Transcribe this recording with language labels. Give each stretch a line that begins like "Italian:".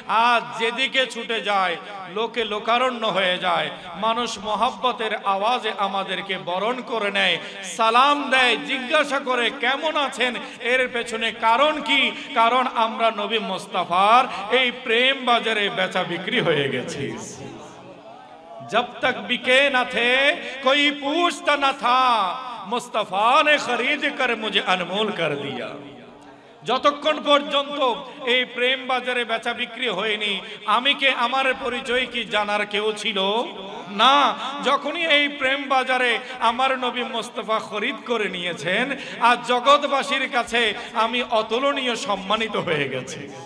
Bangla: আজ যেদিকে ছুটে যায় লোকে লোকারণ্য হয়ে যায়, মানুষ মহব্বতের আওয়াজে আমাদেরকে বরণ করে নেয়, সালাম দেয়, জিজ্ঞাসা করে কেমন আছেন। এর পেছনে কারণ কি? কারণ আমরা নবী মুস্তাফার এই প্রেম বাজারে বেচা বিক্রি হয়ে গেছি।
Hindi: जब तक बिके न थे कोई पूछता न था, मुस्तफा ने खरीद कर मुझे अनमोल कर दिया।
Bangla: যতক্ষণ পর্যন্ত এই প্রেম বাজারে বেচা বিক্রি হয়নি, আমি কে, আমার পরিচয় কি জানার কেউ ছিল না। যখনই এই প্রেম বাজারে আমার নবী মুস্তাফা খরিদ করে নিয়েছেন, আজ জগৎবাসীর কাছে আমি অতুলনীয় সম্মানিত হয়ে গেছি।